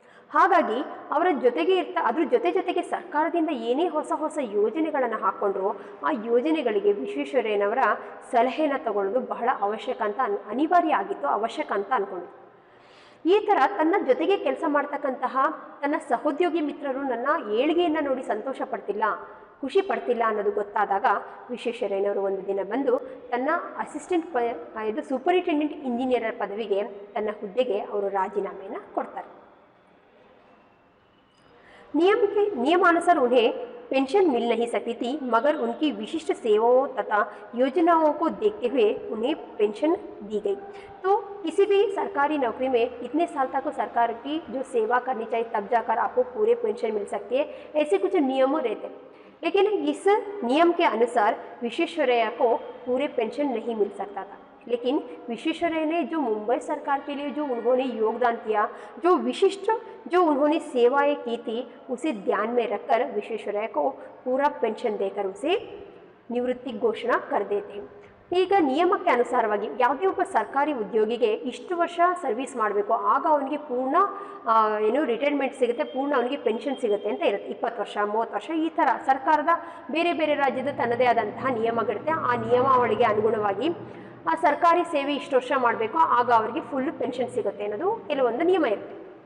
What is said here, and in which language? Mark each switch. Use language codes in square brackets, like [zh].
[kn] ಹಾಗಾಗಿ ಅವರ ಜೊತೆಗೆ ಅದ್ರ ಜೊತೆಗೆ ಸರ್ಕಾರದಿಂದ ಏನೇ ಹೊಸ ಯೋಜನೆಗಳನ್ನು ಹಾಕ್ಕೊಂಡ್ರು, ಆ ಯೋಜನೆಗಳಿಗೆ ವಿಶ್ವೇಶ್ವರಯ್ಯನವರ ಸಲಹೆಯನ್ನು ತಗೊಳ್ಳೋದು ಬಹಳ ಅವಶ್ಯಕ ಅಂತ ಅನಿವಾರ್ಯ ಆಗಿತ್ತು, ಅವಶ್ಯಕ ಅಂತ ಅಂದ್ಕೊಂಡು ಈ ಥರ ತನ್ನ ಜೊತೆಗೆ ಕೆಲಸ ಮಾಡ್ತಕ್ಕಂತಹ ತನ್ನ ಸಹೋದ್ಯೋಗಿ ಮಿತ್ರರು ನನ್ನ ಏಳಿಗೆಯನ್ನು ನೋಡಿ ಸಂತೋಷ ಪಡ್ತಿಲ್ಲ, ಖುಷಿ ಪಡ್ತಿಲ್ಲ ಅನ್ನೋದು ಗೊತ್ತಾದಾಗ ವಿಶ್ವೇಶ್ವರಯ್ಯನವರು ಒಂದು ದಿನ ಬಂದು ತನ್ನ ಅಸಿಸ್ಟೆಂಟ್ ಸೂಪರಿಂಟೆಂಡೆಂಟ್ ಇಂಜಿನಿಯರ್ ಪದವಿಗೆ, ತನ್ನ ಹುದ್ದೆಗೆ ಅವರು ರಾಜೀನಾಮೆಯನ್ನು ಕೊಡ್ತಾರೆ। [hi] नियमानुसार उन्हें पेंशन मिल नहीं सकती थी, मगर उनकी विशिष्ट सेवाओं तथा योजनाओं को देखते हुए उन्हें पेंशन दी गई। तो किसी भी सरकारी नौकरी में इतने साल तक सरकार की जो सेवा करनी चाहिए, तब जाकर आपको पूरे पेंशन मिल सकती है, ऐसे कुछ नियमों रहते। लेकिन इस नियम के अनुसार विश्वेश्वरैया को पूरे पेंशन नहीं मिल सकता था। लेकिन विश्वेश्वरैया ने जो मुंबई सरकार के लिए जो उन्होंने योगदान किया, जो विशिष्ट जो उन्होंने सेवाएं की थी, उसे ध्यान में रखकर विश्वेश्वरैया को पूरा पेंशन देकर उसे निवृत्ति घोषणा कर देते। [kn] ಈಗ ನಿಯಮಕ್ಕೆ ಅನುಸಾರವಾಗಿ ಯಾವುದೇ ಒಬ್ಬ ಸರ್ಕಾರಿ ಉದ್ಯೋಗಿಗೆ ಇಷ್ಟು ವರ್ಷ ಸರ್ವಿಸ್ ಮಾಡಬೇಕು, ಆಗ ಅವನಿಗೆ ಪೂರ್ಣ ರಿಟೈರ್ಮೆಂಟ್ ಸಿಗುತ್ತೆ, ಪೂರ್ಣ ಅವನಿಗೆ ಪೆನ್ಷನ್ ಸಿಗುತ್ತೆ ಅಂತ ಇರುತ್ತೆ। 20 ವರ್ಷ 30 ವರ್ಷ ಈ ಥರ ಸರ್ಕಾರದ ಬೇರೆ ರಾಜ್ಯದ ತನ್ನದೇ ಆದಂತಹ ನಿಯಮಗಳಿರುತ್ತೆ। ಆ ನಿಯಮಾವಳಿಗೆ ಅನುಗುಣವಾಗಿ ಆ ಸರ್ಕಾರಿ ಸೇವೆ ಇಷ್ಟು ವರ್ಷ ಮಾಡಬೇಕು, ಆಗ ಅವರಿಗೆ ಫುಲ್ ಪೆನ್ಷನ್ ಸಿಗುತ್ತೆ ಅನ್ನೋದು ಕೆಲವೊಂದು ನಿಯಮ ಇರುತ್ತೆ।